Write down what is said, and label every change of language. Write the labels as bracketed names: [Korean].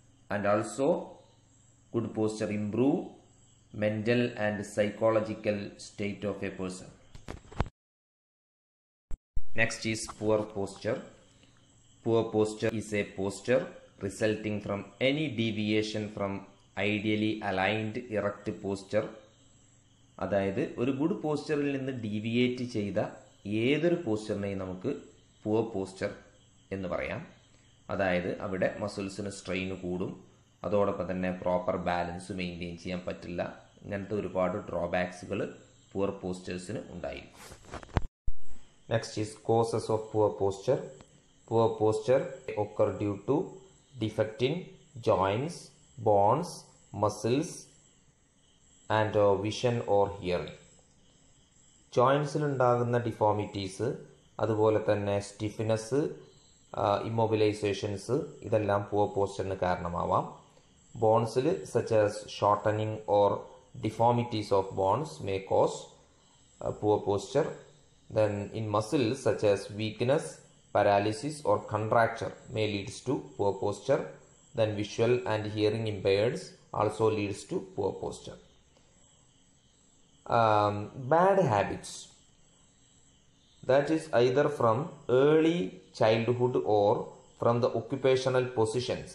[English] And also, good posture improves mental and psychological state of a person. Next is poor posture. Poor posture is a posture resulting from any deviation from ideally aligned erect posture. [Malayalam] അതായത് ഒരു good പോസ്ചറിൽ നിന്ന് deviate ചെയ്ത ഏതൊരു പോസ്ചറിനെയും നമുക്ക് poor posture എന്ന് പറയാം. അതായത് അവിടെ മസിൽസിന് സ്ട്രെയിൻ കൂടും, അതോടൊപ്പം തന്നെ പ്രോപ്പർ ബാലൻസ് മെയിൻറ്റെയിൻ ചെയ്യാൻ പറ്റില്ല. ഇങ്ങനത്തെ ഒരുപാട് ഡ്രോബാക്സുകൾ പുവർ പോസ്ചേഴ്സിന് ഉണ്ടായിരിക്കും. [English] Next is causes of poor posture. Poor posture occur due to defect in joints, bones, muscles and vision or hearing. [Malayalam] ജോയിൻസിൽ ഉണ്ടാകുന്ന ഡിഫോമിറ്റീസ്, അതുപോലെ തന്നെ സ്റ്റിഫ്നെസ്, ഇമ്മൊബിലൈസേഷൻസ്, ഇതെല്ലാം poor പോസ്ചറിന് കാരണമാവാം. [English] ബോൺസിൽ such as shortening or deformities of bones may cause poor posture. Then in muscles such as weakness, paralysis or contracture may leads to poor posture. Then visual and hearing impaired also leads to poor posture. Bad habits, that is either from early childhood or from the occupational positions.